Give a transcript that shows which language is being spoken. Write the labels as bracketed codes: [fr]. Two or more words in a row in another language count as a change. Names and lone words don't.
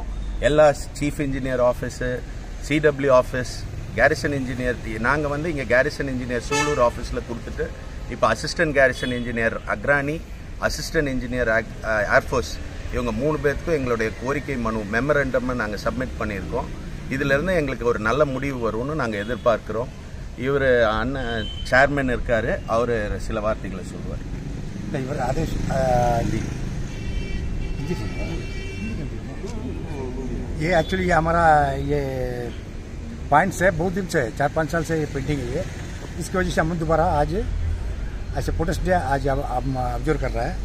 [ta] எல்லா [en] chief engineer office, CW office, garrison engineer, [ta] நாங்கள் இங்கே [en] garrison engineer [ta] சூலூர் ஆஃபீஸில் கொடுத்துட்டு இப்போ [en] assistant garrison engineer [ta] அக்ரானி, [en] assistant engineer airforce, [ta] இவங்க 3 பேருக்கும் எங்களுடைய கோரிக்கை மனு மெமரண்டம்னு நாங்கள் சப்மிட் பண்ணியிருக்கோம். இதிலிருந்து எங்களுக்கு ஒரு நல்ல முடிவு வரும்னு நாங்கள் எதிர்பார்க்குறோம். இவர் அண்ணன் சேர்மன் இருக்கார், அவர் சில வார்த்தைகளை சொல்லுவார். [hi] इवर आदेश ये एक्चुअली हमारा ये पॉइंट्स है, बहुत दिन से 4-5 साल से ये पेंडिंग है. इसकी वजह से हम दोबारा आज ऐसे [en] protest day [hi] आज हम ऑब्जर्व कर रहा है.